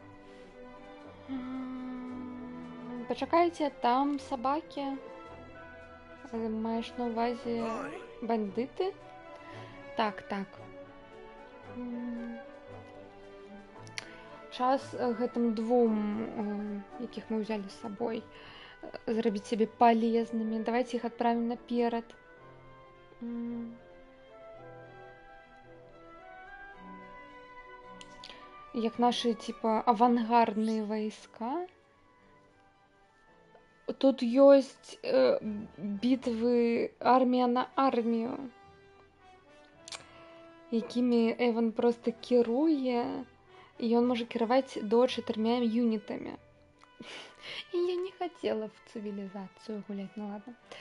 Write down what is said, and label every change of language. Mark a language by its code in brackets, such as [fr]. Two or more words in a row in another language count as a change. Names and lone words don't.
[uk] Почекайте, там собаки. Маєш на увазі бандити? Так. [be] Час гэтым двум, якіх мы ўзялі з сабой, зрабіць сябе палезнымі. Давайте іх адправім наперад. [uk] як наші, типа, авангардні війська. [be] Тут ёсць бітвы армія на армію, якімі Эван просто кіруе, і ён можа кіраваць до 4 юнітамі. І я не хацела в цывілізацыю гуляць, [ru] ну ладно.